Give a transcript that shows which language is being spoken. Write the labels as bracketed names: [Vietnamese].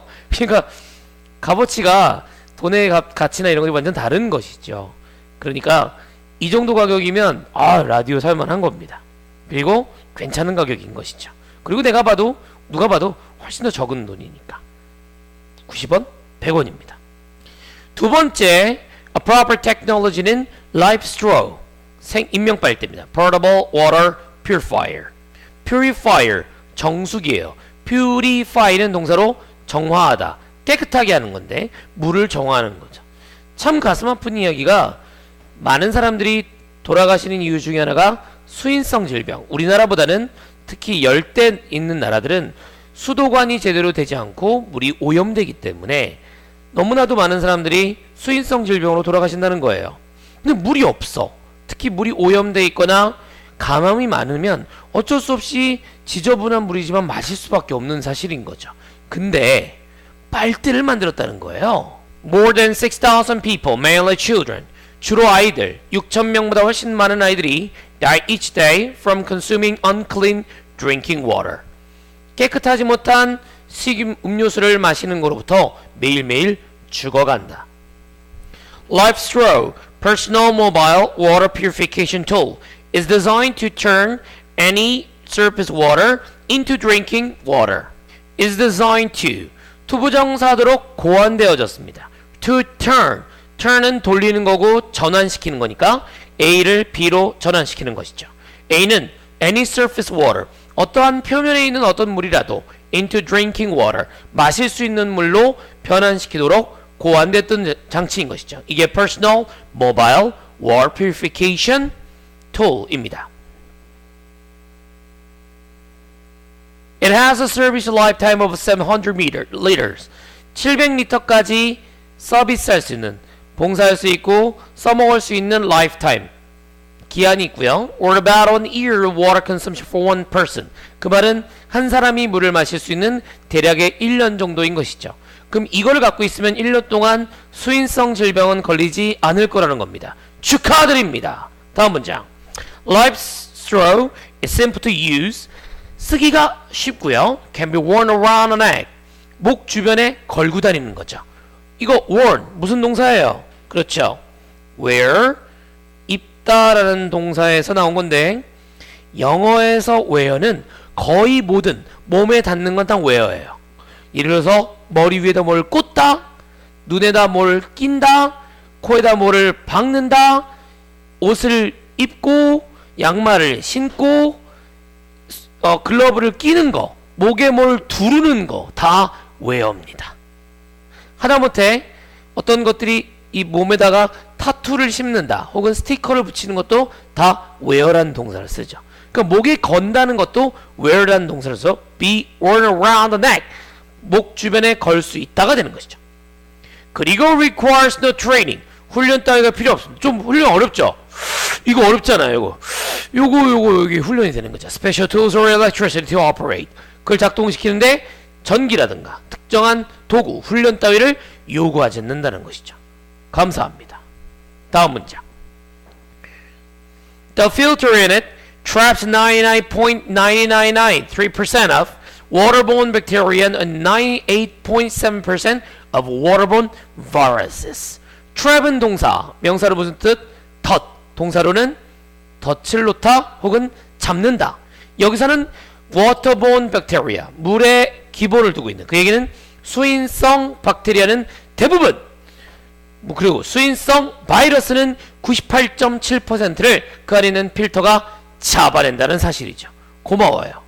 [Korean] 그러니까 값어치가 돈의 가치나 이런 것이 완전 다른 것이죠. 그러니까 이 정도 가격이면 라디오 살만한 겁니다. 그리고 괜찮은 가격인 것이죠. 그리고 내가 봐도 누가 봐도 훨씬 더 적은 돈이니까 90원, 100원입니다. 두 번째, [English] a proper technology는 live straw, [Korean] 인명빨대입니다. [English] portable water purifier. [Korean] purifier, 정수기예요. purify는 동사로 정화하다, 깨끗하게 하는 건데 물을 정화하는 거죠. 참 가슴 아픈 이야기가 많은 사람들이 돌아가시는 이유 중에 하나가 수인성 질병. 우리나라보다는 특히 열대 있는 나라들은 수도관이 제대로 되지 않고 물이 오염되기 때문에 너무나도 많은 사람들이 수인성 질병으로 돌아가신다는 거예요. 근데 물이 없어. 특히 물이 오염돼 있거나 감염이 많으면 어쩔 수 없이 지저분한 물이지만 마실 수밖에 없는 사실인 거죠. 근데 빨대를 만들었다는 거예요. [English] More than 6,000 people, mainly children, [Korean] 주로 아이들 6,000명보다 훨씬 많은 아이들이 [English] die each day from consuming unclean drinking water. [Korean] 깨끗하지 못한 식임 음료수를 마시는 것으로부터 매일매일 죽어간다. [English] Live Straw, personal mobile water purification tool, is designed to turn any surface water into drinking water. is designed to, [Korean] 투부정사도록 고안되어졌습니다. to turn, turn은 돌리는 거고 전환시키는 거니까 A를 B로 전환시키는 것이죠. A는 [English] any surface water, [Korean] 어떠한 표면에 있는 어떤 물이라도 [English] into drinking water, [Korean] 마실 수 있는 물로 변환시키도록 고안됐던 장치인 것이죠. 이게 [English] personal mobile water purification tool [Korean] 입니다. [English] It has a service lifetime of 700 liters. [Korean] 700리터까지 서비스할 수 있는, 봉사할 수 있고 써먹을 수 있는 lifetime, 기한이 있고요. [English] Or about an year of water consumption for one person. [Korean] 그 말은 한 사람이 물을 마실 수 있는 대략의 1년 정도인 것이죠. 그럼 이걸 갖고 있으면 1년 동안 수인성 질병은 걸리지 않을 거라는 겁니다. 축하드립니다. 다음 문장. [English] Live straw is simple to use. [Korean] 쓰기가 쉽고요. [English] Can be worn around an neck. [Korean] 목 주변에 걸고 다니는 거죠. 이거 worn 무슨 동사예요? 그렇죠. wear, 입다라는 동사에서 나온 건데 영어에서 wear는 거의 모든 몸에 닿는 건 다 wear예요. 예를 들어서 머리 위에다 뭘 꽂다, 눈에다 뭘 낀다, 코에다 뭐를 박는다, 옷을 입고 양말을 신고 글러브를 끼는 거, 목에 뭘 두르는 거 다 wear입니다. 하다못해 어떤 것들이 이 몸에다가 타투를 심는다 혹은 스티커를 붙이는 것도 다 wear라는 동사를 쓰죠. 그러니까 목에 건다는 것도 wear라는 동사를 써서 [English] be worn around the neck, [Korean] 목 주변에 걸 수 있다가 되는 것이죠. 그리고 [English] requires no training, [Korean] 훈련 따위가 필요 없습니다. 좀 훈련 어렵죠? 이거 어렵잖아요. 요거 여기 훈련이 되는 거죠. [English] Special tools or electricity to operate. [Korean] 그걸 작동시키는데 전기라든가 특정한 도구, 훈련 따위를 요구하지 않는다는 것이죠. 감사합니다. 다음 문장. [English] The filter in it traps 99.9993% of waterborne bacteria and 98.7% of waterborne viruses. [Korean] trap은 동사, 명사로 무슨 뜻? 덫. 동사로는 덫을 놓다 혹은 잡는다. 여기서는 [English] waterborne bacteria, [Korean] 물에 기본을 두고 있는, 그 얘기는 수인성 박테리아는 대부분, 그리고 수인성 바이러스는 98.7%를 그 안에 있는 필터가 잡아낸다는 사실이죠. 고마워요.